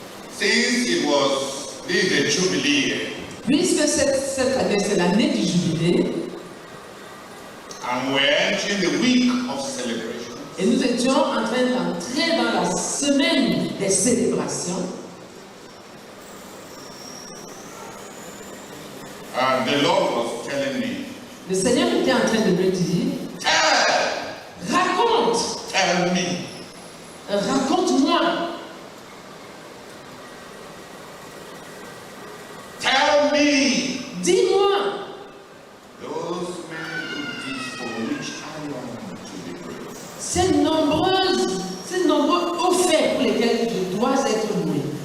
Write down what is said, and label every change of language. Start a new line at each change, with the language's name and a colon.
English: Since it was the Jubilee,
French: puisque cette année c'est l'année du jubilé,
English: and we're entering the week of celebration.
French: Et nous étions en train d'entrer dans la semaine des célébrations.
English: The Lord was telling me,
French: le Seigneur était en train de me dire, raconte,
English: tell me,
French: raconte-moi,
English: tell me,
French: dis-moi,
English: those many good deeds for which I am to be praised.
French: ces nombreux hauts faits pour lesquels je dois être loué.